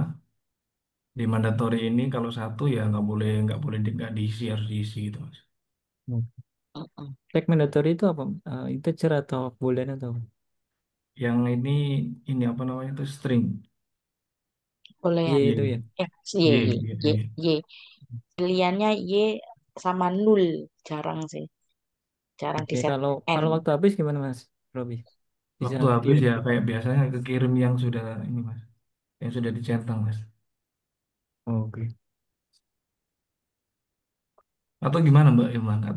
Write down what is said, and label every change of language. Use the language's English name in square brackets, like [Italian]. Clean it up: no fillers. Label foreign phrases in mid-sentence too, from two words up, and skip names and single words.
[Indonesian] Di mandatori ini kalau satu ya nggak boleh nggak diisi, harus diisi gitu, Mas. Hmm. Heeh. Cek mandatori itu apa? Integer atau boolean atau apa? Yang ini apa namanya itu string. Y Boolean. itu Y, ya. Ya, Y, Y, Y, Y, Y, Y. Y. Pilihannya Y sama nul, jarang sih, jarang di Oke, set kalau N. kalau waktu habis gimana Mas Robi? Bisa Waktu habis diedit. ya kayak biasanya kekirim yang sudah ini, Mas, yang sudah dicentang, Mas. Oke. Atau gimana Mbak Ilman? Atau